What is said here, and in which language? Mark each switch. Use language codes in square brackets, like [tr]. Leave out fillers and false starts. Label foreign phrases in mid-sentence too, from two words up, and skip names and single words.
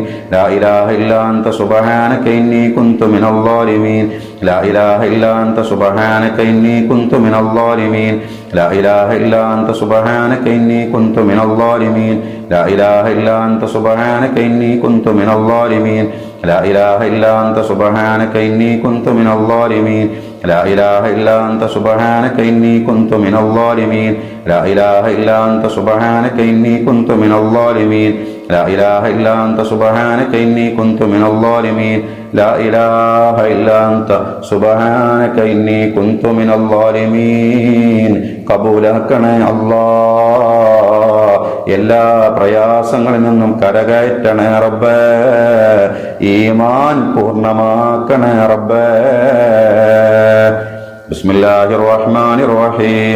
[ar] لا إله إلا أنت سبحانك إني كنت من الظالمين. لا إله إلا أنت سبحانك إني كنت من الظالمين. لا إله إلا أنت سبحانك إني كنت من الظالمين. لا إله إلا أنت سبحانك إني كنت من الظالمين. لا إله إلا أنت سبحانك إني كنت من الظالمين. لا إله إلا أنت سبحانك إني كنت من الظالمين. لا إله إلا أنت سبحانك إني كنت من الظالمين. لا إله إلا أنت سبحانك إني كنت من الظالمين. لا إله إلا أنت سبحانك إني كنت من الظالمين. [ml] കബൂലാക്കണേ അല്ലാഹ്. എല്ലാ പ്രയാസങ്ങളിൽ നിന്നും കരകയറ്റണേ റബ്ബേ. ഈമാൻ പൂർണ്ണമാക്കണേ റബ്ബേ. [ar] بسم الله الرحمن الرحيم.